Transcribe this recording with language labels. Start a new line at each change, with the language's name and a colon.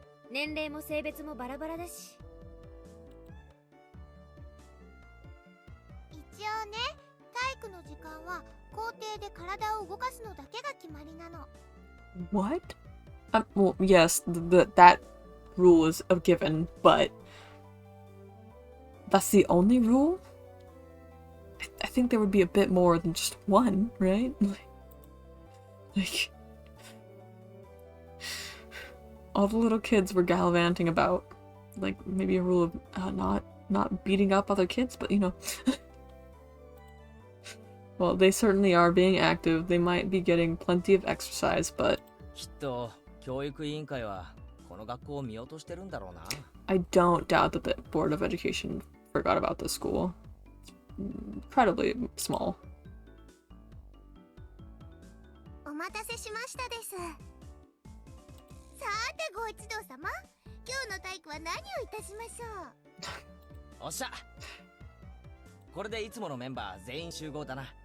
Japanese: 年齢も性別もバラバラだし。一応ね、体育の時間は校庭で体を動かすのだけが決まりなの。
English: What? Well, yes, that rule is a given, but that's the only rule? I think there would be a bit more than just one, right? Like all the little kids were gallivanting about, like, maybe a rule of not beating up other kids, but you know. Well, they certainly are being active. They might be getting plenty of exercise, but
Japanese: きっと教育委員会はこの学校を見落としてるんだろうな。
English: I don't doubt that the Board of Education forgot about this school. It's incredibly small.
Japanese: お待たせしましたです。さてご一同様、今日の体育は何をいたしましょう。おっしゃ。これでいつものメンバー全員集合だな。